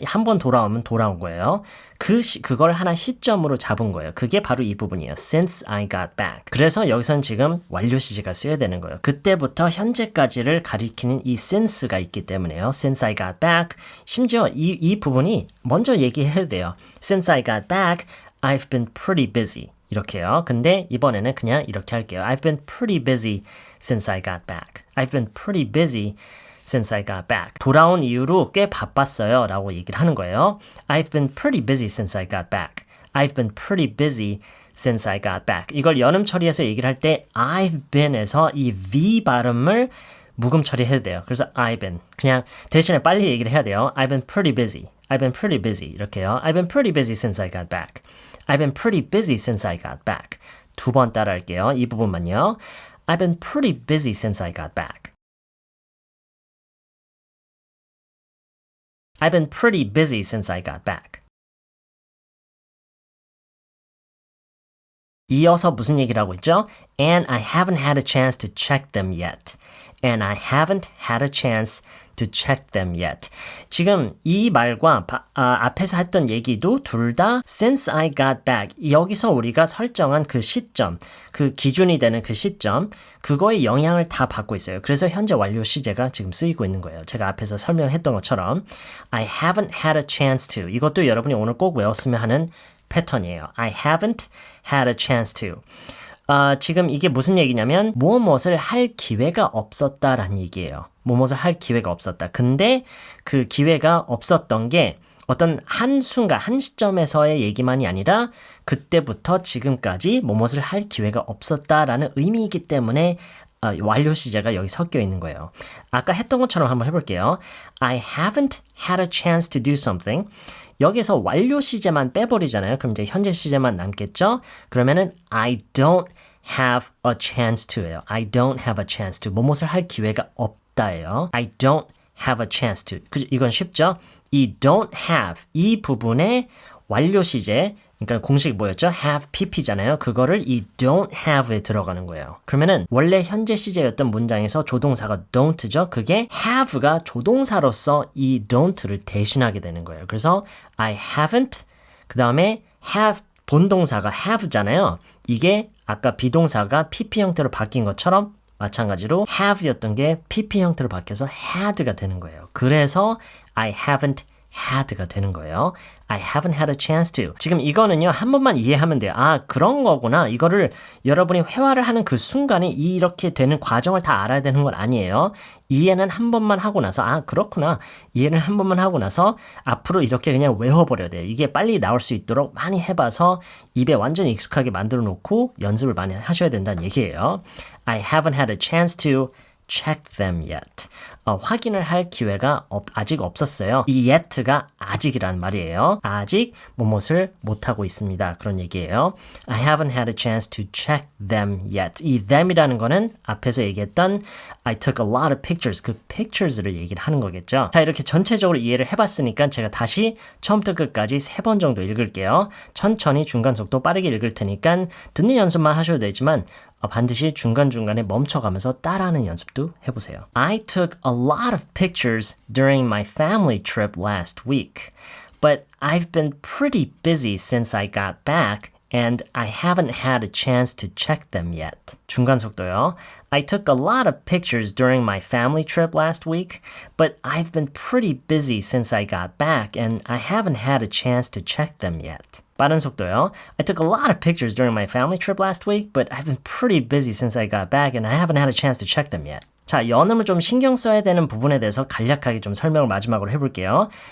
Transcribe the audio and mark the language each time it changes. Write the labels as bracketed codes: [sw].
[ko] 한 번 돌아오면 돌아온 거예요. 그걸 하나 시점으로 잡은 거예요. 그게 바로 이 부분이에요. [en] Since I got back. [ko] 그래서 여기서는 지금 완료 시제가 쓰여야 되는 거예요. 그때부터 현재까지를 가리키는 이 since가 있기 때문에요. [en] Since I got back. [ko] 심지어 이 부분이 먼저 얘기해도 돼요. [en] Since I got back, I've been pretty busy. [ko] 이렇게요. 근데 이번에는 그냥 이렇게 할게요. [en] I've been pretty busy since I got back. I've been pretty busy since I got back. [ko] 돌아온 이후로 꽤 바빴어요 라고 얘기를 하는 거예요. [en] I've been pretty busy since I got back. I've been pretty busy since I got back. [ko] 이걸 연음 처리해서 얘기를 할 때 [en] I've been [ko] 에서 이 V 발음을 묵음 처리해도 돼요. 그래서 I've been. 그냥 대신에 빨리 얘기를 해야 돼요. [en] I've been pretty busy. I've been pretty busy. [ko] 이렇게요. [en] I've been pretty busy since I got back. I've been pretty busy since I got back. [ko] 두 번 따라할게요. 이 부분만요. [en] I've been pretty busy since I got back. I've been pretty busy since I got back. [ko] 이어서 무슨 얘기를 하고 있죠? [en] And I haven't had a chance to check them yet. And I haven't had a chance to check them yet. [ko] 지금 이 말과 앞에서 했던 얘기도 둘 다 [en] since I got back. [ko] 여기서 우리가 설정한 그 시점, 그 기준이 되는 그 시점, 그거의 영향을 다 받고 있어요. 그래서 현재 완료 시제가 지금 쓰이고 있는 거예요. 제가 앞에서 설명했던 것처럼 [en] I haven't had a chance to. [ko] 이것도 여러분이 오늘 꼭 외웠으면 하는 패턴이에요. [en] I haven't had a chance to. [ko] 지금 이게 무슨 얘기냐면 무엇을 할 기회가 없었다라는 얘기예요. 무엇을 할 기회가 없었다. 근데 그 기회가 없었던 게 어떤 한순간, 한 시점에서의 얘기만이 아니라 그때부터 지금까지 무엇을 할 기회가 없었다라는 의미이기 때문에 완료 시제가 여기 섞여 있는 거예요. 아까 했던 것처럼 한번 해볼게요. [en] I haven't had a chance to do something. [ko] 여기서 완료 시제만 빼버리잖아요. 그럼 이제 현재 시제만 남겠죠? 그러면은 [en] I don't have a chance to예요. I don't have a chance to. [ko] 무엇을 할 기회가 없다예요. [en] I don't have a chance to. [ko] 이건 쉽죠? 이 don't have 이 부분에 완료 시제 그러니까 공식이 뭐였죠? have pp잖아요. 그거를 이 don't have에 들어가는 거예요. 그러면은 원래 현재 시제였던 문장에서 조동사가 don't죠. 그게 have가 조동사로서 이 don't를 대신하게 되는 거예요. 그래서 I haven't 그 다음에 have 본동사가 have잖아요. 이게 아까 비동사가 pp 형태로 바뀐 것처럼 마찬가지로 have였던 게 pp 형태로 바뀌어서 had가 되는 거예요. 그래서 [en] I haven't had [ko] 가 되는 거예요. [en] I haven't had a chance to. [ko] 지금 이거는요, 한 번만 이해하면 돼요. 아, 그런 거구나. 이거를 여러분이 회화를 하는 그 순간에 이렇게 되는 과정을 다 알아야 되는 건 아니에요. 이해는 한 번만 하고 나서, 아, 그렇구나. 이해는 한 번만 하고 나서 앞으로 이렇게 그냥 외워버려야 돼요. 이게 빨리 나올 수 있도록 많이 해봐서 입에 완전히 익숙하게 만들어 놓고 연습을 많이 하셔야 된다는 얘기예요. [en] I haven't had a chance to check them yet. [ko] 확인을 할 기회가 아직 없었어요. 이 yet가 아직이란 말이에요. 아직 무엇을 못하고 있습니다. 그런 얘기예요. [en] I haven't had a chance to check them yet. [ko] 이 them이라는 거는 앞에서 얘기했던 [en] I took a lot of pictures. [ko] 그 pictures를 얘기를 하는 거겠죠. 자, 이렇게 전체적으로 이해를 해봤으니까 제가 다시 처음부터 끝까지 3번 정도 읽을게요. 천천히 중간 속도 빠르게 읽을 테니까 듣는 연습만 하셔도 되지만 반드시 중간중간에 멈춰가면서 따라하는 연습도 해보세요. [en] I took a lot of pictures during my family trip last week, but I've been pretty busy since I got back and I haven't had a chance to check them yet. [ko] 중간 속도요. [en] I took a lot of pictures during my family trip last week, but I've been pretty busy since I got back and I haven't had a chance to check them yet. [ko] 빠른 속도요. [en] I took a lot of pictures during my family trip last week, but I've been pretty busy since I got back and I haven't had a chance to check them yet. [ko] 자, 연음을 좀 신경 써야 되는 부분에 대해서 간략하게 좀 설명을 마지막으로 해볼게요.